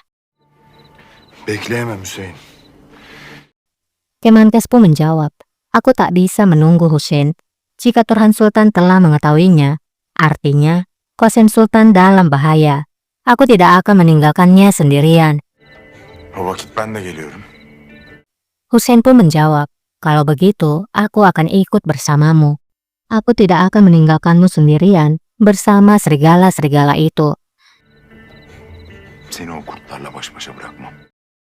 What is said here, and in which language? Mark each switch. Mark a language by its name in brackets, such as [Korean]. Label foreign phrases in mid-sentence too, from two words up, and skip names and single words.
[Turkish] Bekleyemem Hüseyin. [Indonesian] Kemenkes pun menjawab, aku tak bisa menunggu Hussein. Jika Turhan Sultan telah mengetahuinya, artinya Kosen Sultan dalam bahaya. Aku tidak akan meninggalkannya sendirian. [Turkish] O vakit ben de geliyorum. [Indonesian] Hussein pun menjawab, kalau begitu aku akan ikut bersamamu. Aku tidak akan meninggalkanmu sendirian bersama serigala-serigala itu. [Turkish] Seni o kurtlarla baş başa bırakmam.